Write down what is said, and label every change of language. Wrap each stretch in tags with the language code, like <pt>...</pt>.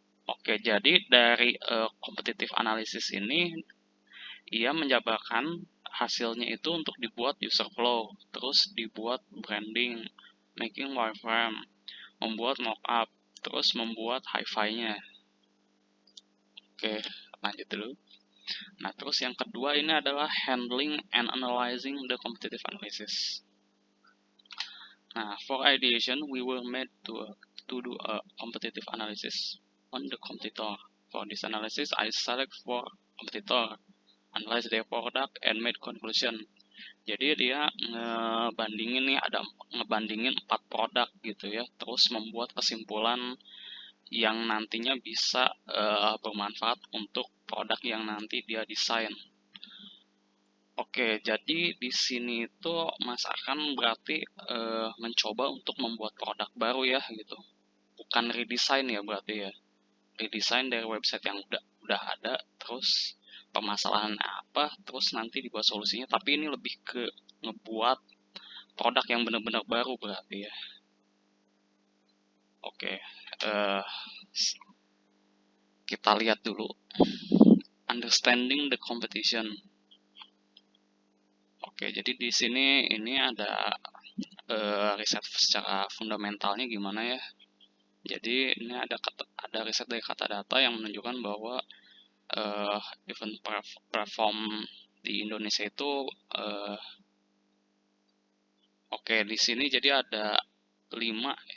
<id>Oke, jadi dari competitive analysis ini ia menjabarkan hasilnya itu untuk dibuat user flow, terus dibuat branding, making wireframe, membuat mockup, terus membuat hi-fi-nya. Oke, lanjut dulu. Nah, terus yang kedua ini adalah</id> <en>handling and analyzing the competitive analysis. Nah, for ideation, we were made to do a competitive analysis on the competitor. For this analysis, I select 4 competitor, analyze their product, and made conclusion.</en> <id>Jadi dia ngebandingin 4 produk gitu ya, terus membuat kesimpulan yang nantinya bisa bermanfaat untuk produk yang nanti dia desain. Oke, jadi di sini itu Mas akan berarti mencoba untuk membuat produk baru ya gitu. Bukan redesign ya berarti ya. Redesign dari website yang udah ada, terus permasalahan apa, terus nanti dibuat solusinya. Tapi ini lebih ke ngebuat produk yang benar-benar baru berarti ya. Oke, eh, kita lihat dulu.</id> <en>Understanding the competition.</en> <id>Oke, jadi di sini ini ada riset secara fundamentalnya gimana ya. Jadi ini ada riset dari kata data yang menunjukkan bahwa event platform di Indonesia itu oke, di sini jadi ada 5.</id>